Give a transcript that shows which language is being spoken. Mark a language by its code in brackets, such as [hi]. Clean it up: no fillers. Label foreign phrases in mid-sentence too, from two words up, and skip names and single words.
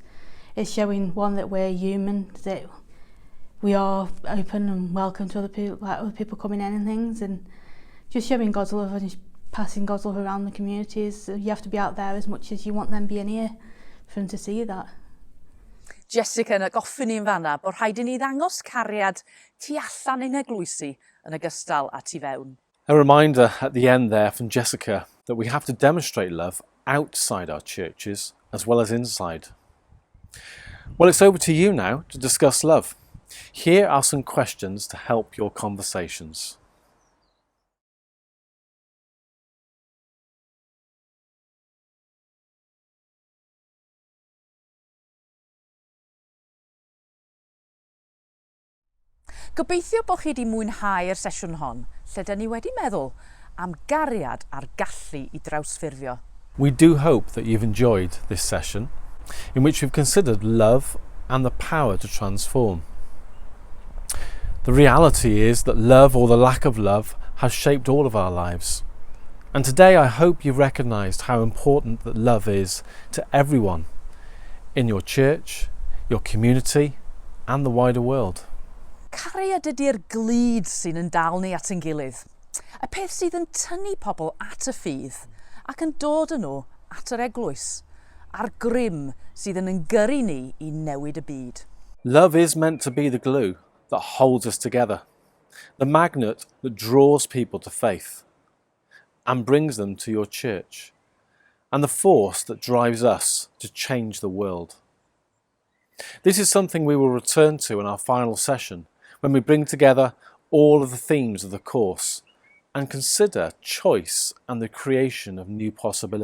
[en] It's showing, one, that we're human, that we are open and welcome to other people, like other people coming in and things, and just showing God's love and passing God's love around the communities. You have to be out there as much as you want them being here for them to see that. [cy] Jessica yn agoffi ni'n fanna bod rhaid I ni ddangos cariad tu allan ein eglwysi yn ogystal â tu fewn. [en] A reminder at the end there from Jessica that we have to demonstrate love outside our churches as well as inside. Well, it's over to you now to discuss love. Here are some questions to help your conversations. [cy] Gobeithio bod chi wedi mwynhau'r sesiwn hon, lle dyn ni wedi meddwl am gariad a'r gallu I drawsffurfio. [en] We do hope that you've enjoyed this session, in which we've considered love and the power to transform. The reality is that love, or the lack of love, has shaped all of our lives. And today I hope you've recognised how important that love is to everyone in your church, your community, and the wider world. [cy] Cariad ydy'r glud sy'n yn dal ni at ein gilydd. Y peth sydd yn tynnu pobl at y ffydd ac yn dod yn nhw at yr eglwys, a'r grym sydd yn gyrru ni I newid y byd. [en] Love is meant to be the glue that holds us together, the magnet that draws people to faith and brings them to your church, and the force that drives us to change the world. This is something we will return to in our final session, when we bring together all of the themes of the course and consider choice and the creation of new possibilities.